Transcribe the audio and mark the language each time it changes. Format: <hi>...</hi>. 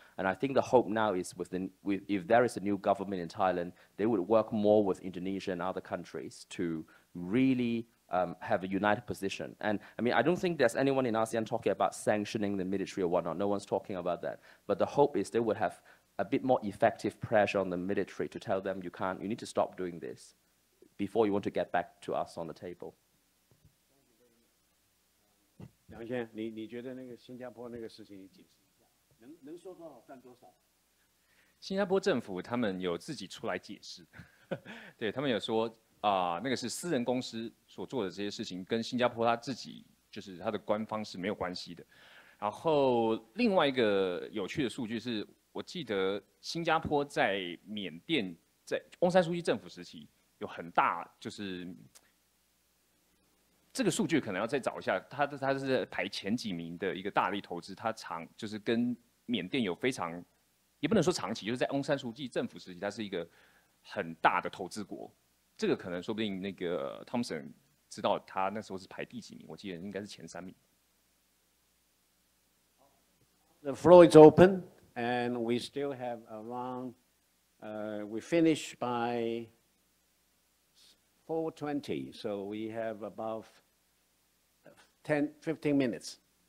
<en>And I think the hope now is if there is a new government in Thailand, they would work more with Indonesia and other countries to really have a united position. And I mean, I don't think there's anyone in ASEAN talking about sanctioning the military or whatnot. No one's talking about that. But the hope is they would have a bit more effective pressure on the military to tell them you need to stop doing this before you want to get back to us on the table.</en> <zh>梁先生，你觉得那个新加坡那个事情，你解释一下，能说多少算多少？新加坡政府他们有自己出来解释，对他们有说那个是私人公司所做的这些事情，跟新加坡他自己就是他的官方是没有关系的。然后另外一个有趣的数据是，我记得新加坡在缅甸在翁山书记政府时期有很大就是。这个数据可能要再找一下，它是排前几名的一个大力投资，它就是跟缅甸有非常，也不能说长期，就是在翁山书记政府时期，它是一个很大的投资国。这个可能说不定那个 Thompson 知道他那时候是排第几名，我记得应该是前3名。</zh> <en>The floor is open, and we still have around. We finish by 4:20, so we have about 15 minutes.</en>